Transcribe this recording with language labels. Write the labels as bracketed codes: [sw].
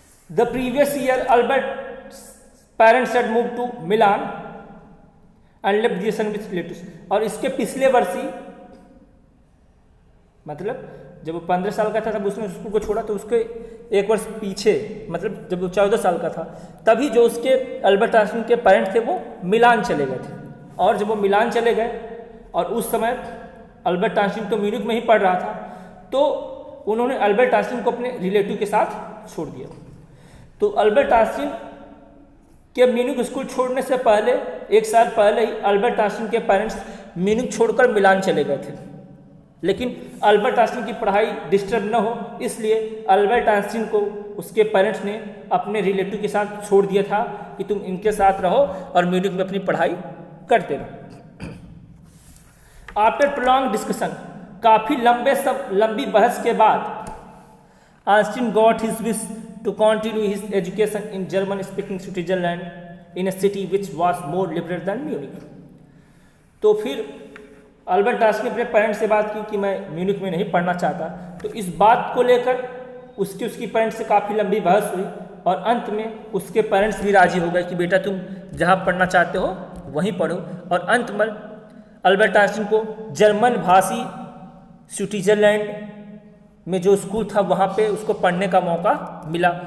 [en] The previous year, Albert's parents had moved to Milan and left the son with relatives। [hi] और इसके पिछले वर्ष ही, मतलब जब वो 15 साल का था तब उसने स्कूल को छोड़ा, तो उसके एक वर्ष पीछे, मतलब जब वो 14 साल का था, तभी जो उसके अल्बर्ट आइंस्टीन के पेरेंट्स थे वो मिलान चले गए थे। और जब वो मिलान चले गए, और उस समय अल्बर्ट आइंस्टीन तो म्यूनिख में ही पढ़ रहा था, तो उन्होंने अल्बर्ट आइंस्टीन को अपने रिलेटिव के साथ छोड़ दिया। तो अल्बर्ट आइंस्टीन के म्यूनिख स्कूल छोड़ने से पहले, एक साल पहले ही अल्बर्ट आइंस्टीन के पेरेंट्स म्यूनिख छोड़कर मिलान चले गए थे। लेकिन अल्बर्ट आइंस्टीन की पढ़ाई डिस्टर्ब न हो, इसलिए अल्बर्ट आइंस्टीन को उसके पेरेंट्स ने अपने रिलेटिव के साथ छोड़ दिया था कि तुम इनके साथ रहो और म्यूनिख में अपनी पढ़ाई करते रहो। [en] after prolong discussion, [hi] काफ़ी लंबी बहस के बाद [en] Einstein got his wish to continue his education in German-speaking Switzerland in a city which was more liberal than Munich। [hi] तो फिर अल्बर्ट आइंस्टीन ने अपने पेरेंट्स से बात की कि मैं म्यूनिख में नहीं पढ़ना चाहता। तो इस बात को लेकर उसकी पेरेंट्स से काफ़ी लंबी बहस हुई, और अंत में उसके पेरेंट्स भी राजी हो गए कि बेटा तुम जहाँ पढ़ना चाहते हो वहीं पढ़ो। और अंत में अल्बर्ट आइंस्टीन को जर्मन भाषी स्विट्जरलैंड में जो स्कूल था वहाँ पे उसको पढ़ने का मौका मिला।